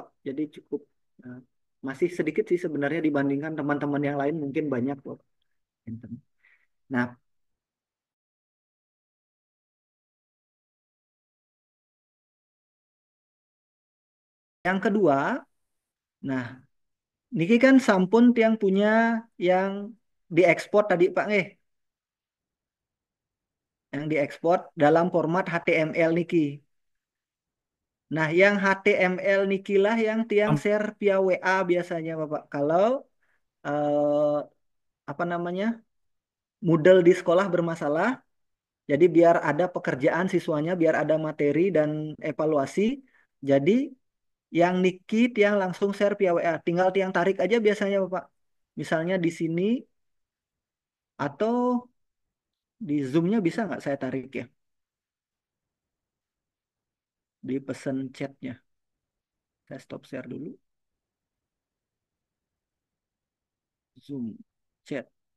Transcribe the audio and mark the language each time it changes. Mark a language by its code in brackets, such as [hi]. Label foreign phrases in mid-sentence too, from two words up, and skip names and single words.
[id] Jadi cukup eh, masih sedikit sih sebenarnya dibandingkan teman-teman yang lain mungkin banyak Bapak. Nah, yang kedua, nah niki kan sampun yang punya yang diekspor tadi Pak yang diekspor dalam format HTML niki. Nah, yang HTML niki lah yang tiang Am- [en] share via [id] WA biasanya Bapak. Kalau eh, apa namanya? Moodle di sekolah bermasalah, jadi biar ada pekerjaan siswanya, biar ada materi dan evaluasi. Jadi yang [ban] niki tiang [id] langsung [en] share via [id] WA, tinggal tiang tarik aja biasanya Bapak. Misalnya di sini atau di Zoom-nya bisa nggak saya tarik ya? Di pesan chatnya. Saya [en] stop share [id] dulu. Zoom chat.